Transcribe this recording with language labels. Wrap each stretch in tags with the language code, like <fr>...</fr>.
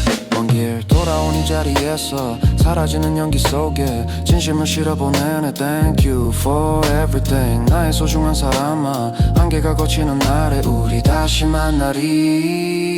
<ko>먼 길 돌아온 이 자리에서 사라지는 연기 속에 진심을 실어보내네.</ko> <en>Thank you for everything.</en> <ko>나의 소중한 사람아, 안개가 걷히는 날에 우리 다시 만나리.</ko>